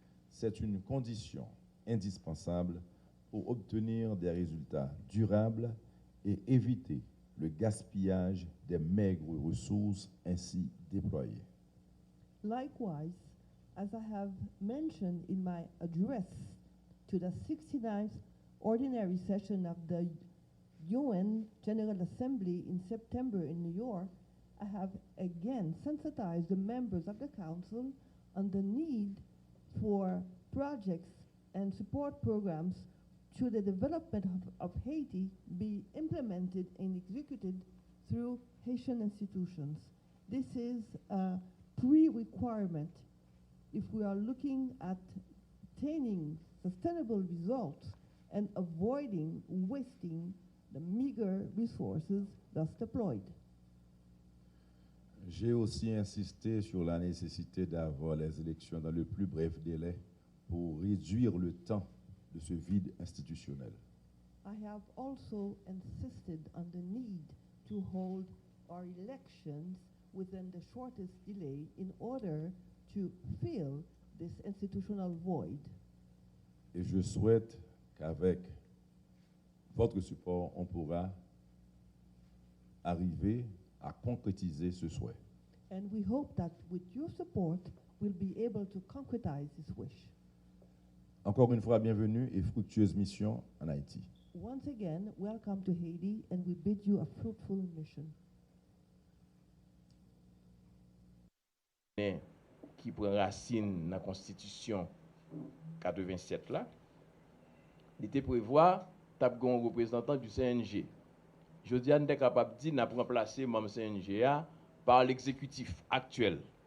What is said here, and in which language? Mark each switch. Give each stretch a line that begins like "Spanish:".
French: C'est une condition indispensable pour obtenir des résultats durables et éviter le gaspillage des maigres ressources ainsi déployées.
English: Likewise, as I have mentioned in my address to the 69th Ordinary Session of the UN General Assembly in September in New York, I have again sensitized the members of the Council on the need for projects and support programs to the development of Haiti be implemented and executed through Haitian institutions. This is a pre-requirement if we are looking at attaining sustainable results and avoiding wasting the meager resources thus deployed.
French: J'ai aussi insisté sur la nécessité d'avoir les élections dans le plus bref délai pour réduire le temps de ce vide institutionnel.
English: I have also insisted on the need to hold our elections within the shortest delay in order to fill this institutional void.
French: Et je souhaite qu'avec votre support, on pourra arriver à concrétiser ce souhait.
English: And we hope that with your support, we'll be able to concretize this wish.
French: Encore une fois, bienvenue et fructueuse mission en Haïti.
English: Once again, welcome to Haiti, and we bid you a fruitful mission.
French: Qui prend racine dans la Constitution 87 là, il était prévoir tape un représentant du CNG. Je dis, on est capable de dire n'a remplacer le CNG par l'exécutif actuel.